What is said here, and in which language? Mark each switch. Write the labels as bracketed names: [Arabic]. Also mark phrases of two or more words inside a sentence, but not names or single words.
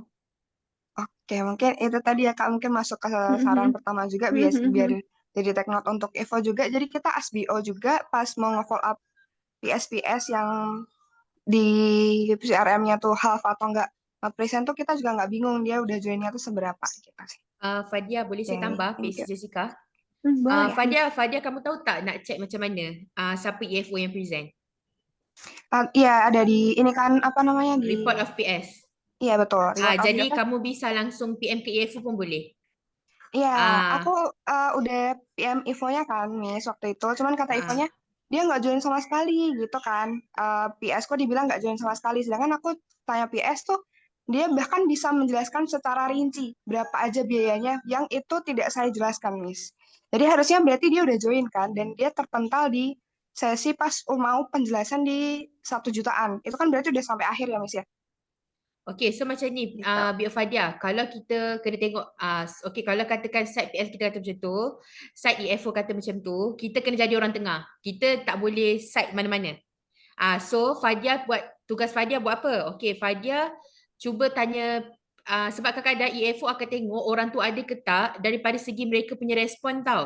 [Indonesian] Oke, mungkin itu tadi ya Kak, mungkin masuk ke saran pertama juga biar jadi [English] take note [Indonesian] untuk Evo juga. Jadi kita ASBO juga pas mau nge- [English] follow up [Indonesian] PS-PS yang di CRM-nya tuh half atau enggak present tuh kita juga nggak bingung dia udah joinnya tuh seberapa gitu sih. [Malay] Fadia, boleh saya Oke, tambah [English] thank PC you. [Malay] Jessica? Boleh. Fadia, kamu tahu tak nak check macam mana siapa EFO yang present? [Indonesian] Iya, ada di ini kan apa namanya di [English] Report of PS. [Indonesian] Iya betul. Jadi kamu bisa langsung PM ke EFO pun boleh. Iya, aku udah PM Ivo-nya kan, Miss, waktu itu. Cuman kata Ivo-nya, dia nggak join sama sekali, gitu kan. PS kok dibilang nggak join sama sekali. Sedangkan aku tanya PS tuh, dia bahkan bisa menjelaskan secara rinci berapa aja biayanya, yang itu tidak saya jelaskan, Miss. Jadi harusnya berarti dia udah join kan, dan dia terpental di sesi pas mau penjelasan di 1 jutaan. Itu kan berarti udah sampai akhir ya, Miss ya? [Malay] Okay, so macam ni, [Indonesian] Gitu. [Malay] Bia Fadia, kalau kita kena tengok, okay, kalau katakan side PS kita kata macam tu, side EFO kata macam tu, kita kena jadi orang tengah. Kita tak boleh side mana-mana. So Fadia tugas Fadia buat apa? Okay, Fadia cuba tanya, sebab kadang-kadang EFO akan tengok orang tu ada ke tak daripada segi mereka punya respon tau.